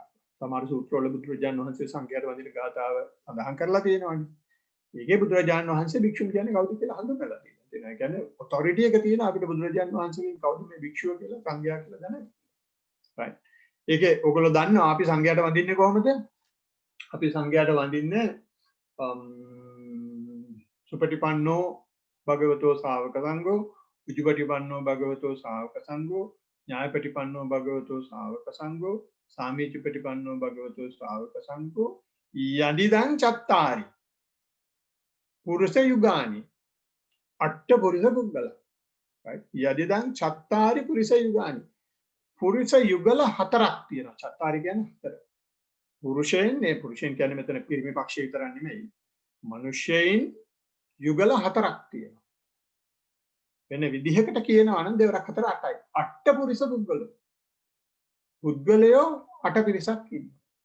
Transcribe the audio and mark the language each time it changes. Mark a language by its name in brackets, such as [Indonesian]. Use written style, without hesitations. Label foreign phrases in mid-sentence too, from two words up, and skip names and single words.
[Sinhala] සමහර සූත්‍රවල බුදුරජාණන් වහන්සේ සංඝයාට වන්දින ගාථාව සඳහන් කරලා තියෙනවානේ. ඒකේ බුදුරජාණන් වහන්සේ භික්ෂුන් කියන්නේ කවුද කියලා හඳුන්වලා තියෙනවා. තියෙනවා. ඒ කියන්නේ ඔතොරිටි එක තියෙන අපිට බුදුරජාණන් වහන්සේගෙන් කවුද මේ භික්ෂුව කියලා සංඝයා කියලා දැනගන්න. [English] right. [Sinhala] ඒකේ ඔයගොල්ලෝ දන්නවා අපි සංඝයාට වඳින්නේ කොහොමද? අපි සංඝයාට වඳින්නේ [Pali] සුපටිපන්නෝ භගවතෝ ශාවක සංඝෝ උජුපටිපන්නෝ භගවතෝ ශාවක සංඝෝ ඥායපටිපන්නෝ භගවතෝ ශාවක සංඝෝ සාමීචපටිපන්නෝ භගවතෝ ශාවක සංඝෝ යදිදං චත්තාරි පුරුෂ යුගානි අට්ඨ පුරුෂ පුද්ගල [Sinhala] right [Pali] යදිදං චත්තාරි පුරුෂ යුගානි [Sinhala] පුරුෂ යුගල හතරක් තියෙනවා චත්තාරි කියන්නේ හතර පුරුෂයන් මේ පුරුෂයන් කියන්නේ මෙතන පිරිමි පක්ෂය විතරක් නෙමෙයි මිනිස්යන් යුගල හතරක් තියෙනවා වෙන විදිහකට කියනවා නම් දෙවරක් හතර අටයි [Pali] අට්ඨ පුරුෂ පුද්ගල [Sinhala] පුද්ගලයෝ අට පිරිසක් ඉන්නවා